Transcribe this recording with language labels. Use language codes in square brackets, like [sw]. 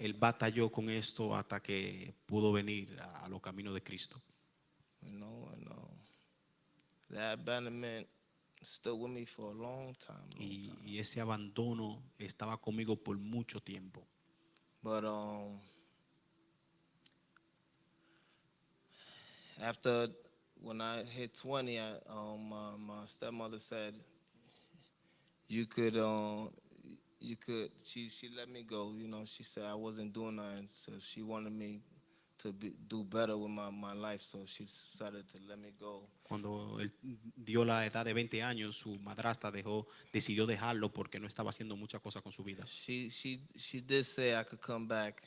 [es] Él batalló con esto hasta que pudo venir a los caminos de Cristo. [en] You know, and that abandonment stood with me for a long time. [es] Y ese abandono estaba conmigo por mucho tiempo. [en] But after when I hit 20, my stepmother said, "You could." She let me go. You know, she said I wasn't doing nothing, so she wanted me to do better with my life. So she decided to let me go. [es] Cuando él dio la edad de 20 años, su madrastra decidió dejarlo porque no estaba haciendo muchas cosas con su vida. [en] She did say I could come back